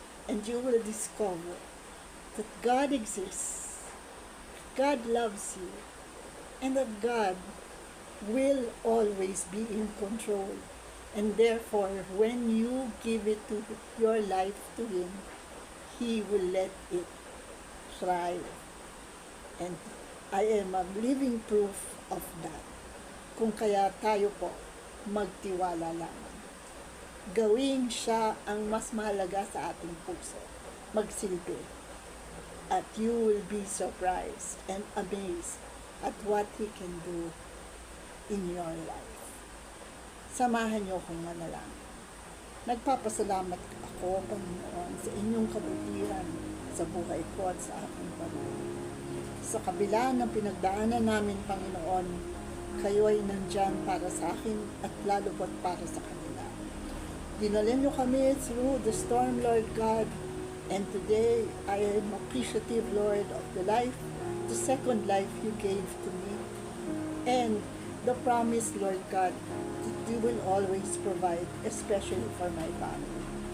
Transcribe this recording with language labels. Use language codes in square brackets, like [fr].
[en] And you will discover that God exists, God loves you, and that God will always be in control. And therefore, when you give it to your life to Him, He will let it thrive. And I am a living proof of that. [tl] Kung kaya tayo po, magtiwala lamang. Gawing siya ang mas mahalaga sa ating puso. Magsilbi. [en] At you will be surprised and amazed at what He can do in your life. [tl] Samahan niyo akong manalangin. Nagpapasalamat ako, Panginoon, sa inyong kabutihan sa buhay ko at sa aking pamilya. Sa kabila ng pinagdaanan namin, Panginoon, kayo ay nandyan para sa akin at lalo pat para sa kanila. [en] Dinalhin niyo kami through the storm, Lord God, and today I am appreciative, Lord, of the second life you gave to me, and the promise, Lord God, that you will always provide, especially for my family.